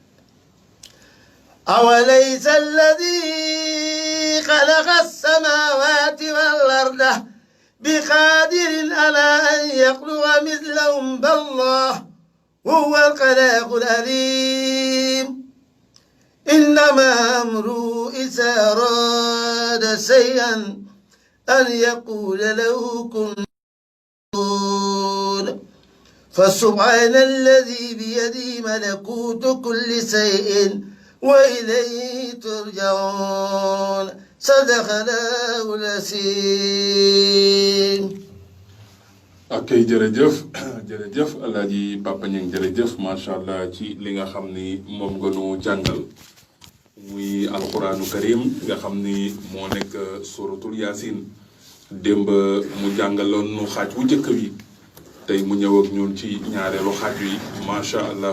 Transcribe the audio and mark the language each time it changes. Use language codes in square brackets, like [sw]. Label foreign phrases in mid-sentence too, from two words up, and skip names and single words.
[ar] أوليس الذي خلق السماوات والأرض بقادر على أن يخلق مثلهم بل الله هو الخلاق العليم إنما أمره إذا أراد شيئا أن يقول له كن فيكون فسبحان الذي بيده ملكوت كل شيء وإليه ترجعون صدق الله العظيم. [wo] ak jërëjëf Alaaji Papa Niang jërëjëf [ar] ما شاء الله [wo] ci li nga xam ni moom nga nu jàngal muy [ar] القرآن الكريم [wo] nga xam ni moo nekk [ar] سورة يس [wo] démb mu jàngaloon nu xaaj wu njëkk wi tey mu ñëw ak ñun ci ñaareelu xaaj wi [ar] ما شاء الله.